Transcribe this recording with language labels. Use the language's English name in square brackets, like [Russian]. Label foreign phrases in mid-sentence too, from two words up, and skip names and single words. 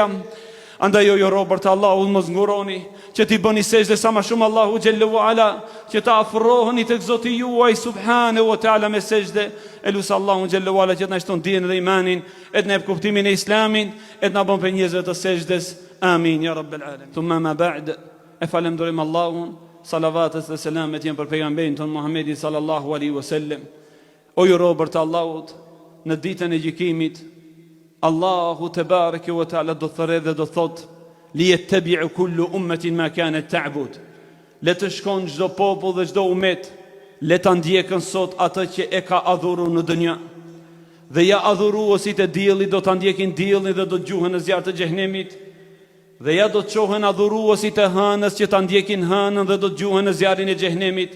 [Albanian] Andaj o ju robër të Allahut, mos nguroni që t'i bëni sejdë sa më shumë Allahu [Arabic] جل وعلا, [Albanian] që ta afroheni tek Zoti juaj [Arabic] سبحانه وتعالى [Albanian] me sejdë. Elus Allahu [Arabic] جل وعلا [Albanian] që të na shton dijen dhe imanin, e të na jap kuptimin e Islamin, e të na bën për njerëzve të sejdës. [Arabic] آمين يا رب العالمين. ثم أما بعد, [Albanian] e falenderojmë Allahun, salavatet dhe selamet janë për pejgamberin ton Muhammedin [Arabic] صلى الله عليه وسلم. [Albanian] O ju robër të Allahut, në ditën e gjykimit Allahu [Arabic] تبارك وتعالى [Albanian] do thërë dhe do thot [Arabic] ليتبع كل أمة ما كانت تعبد. [Albanian] Le të shkon çdo popull dhe çdo umet, le ta ndjekën sot atë që e ka adhuruar në dunjë. Dhe ja adhuruesit e diellit do ta ndjekin diellin dhe do të gjuhen në zjarr të xhenemit. Dhe ja do të çohen adhuruesit e hënës që ta ndjekin hënën dhe do të gjuhen në zjarrin e xhenemit.